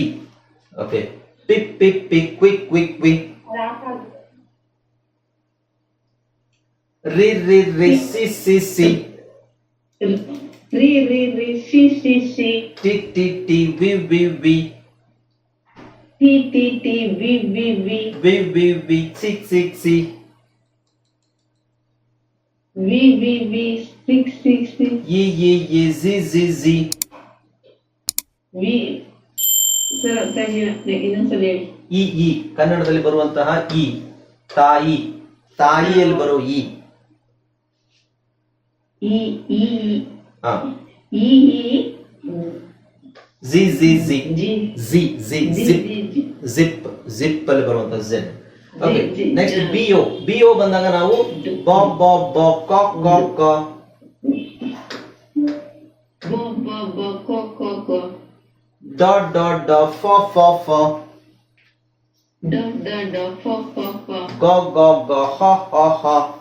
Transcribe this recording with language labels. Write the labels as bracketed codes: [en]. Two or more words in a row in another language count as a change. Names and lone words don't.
[kn] ಓಕೆ, ಪಿ ಪಿ ಪಿ ಕ್ವಿಕ್ ಕ್ವಿಕ್ ಕ್ವಿಕ್ ರಿ ರಿ ರಿ ಸಿ ಸಿ ಸಿ ರಿ ರಿ ರಿ ಸಿ ಸಿ ಸಿ ಟಿ ಟಿ ಟಿ ವಿ ವಿ ವಿ ಟಿ ಟಿ ಟಿ ವಿ ವಿ ವಿ ವಿ ವಿ ವಿ ಸಿಕ್ ಸಿಕ್ ಸಿ ವಿ ವಿ ವಿ ಸಿಕ್ ಸಿಕ್ ಸಿ ಜಿ ಜಿ ಜಿ ವಿ ಸರ್ ಅರ್ಥಾಗಿ ಇನ್ನೊಂದ್ಸಲ ಹೇಳಿ. ಈ ಕನ್ನಡದಲ್ಲಿ ಬರುವಂತಹ ಈ ತಾಯಿ, ತಾಯಿಯಲ್ಲಿ ಬರೋ ಈ. ಈ ಈ ಹಾ, ಈ ಜಿ ಜಿ ಜಿ ಜಿ ಜಿ ಜಿ ಜಿಪ್, ಜಿಪ್ ಜಿಪ್ ಅಲ್ಲಿ ಬರುವಂತ ಝೆಡ್. [en] Okay, next [kn] ಬಿಒ. ಬಿಒ ಬಂದಾಗ ನಾವು ಬ ಬ ಬ ಕ ಕ ಕ, ಬ ಬ ಬ ಕ ಕ ಕ, ಡ ಡ ಡ ಫ ಫ ಫ, ಡ ಡ ಡ ಫ ಫ ಫ, ಗ ಗ ಗ ಹ ಹ ಹ,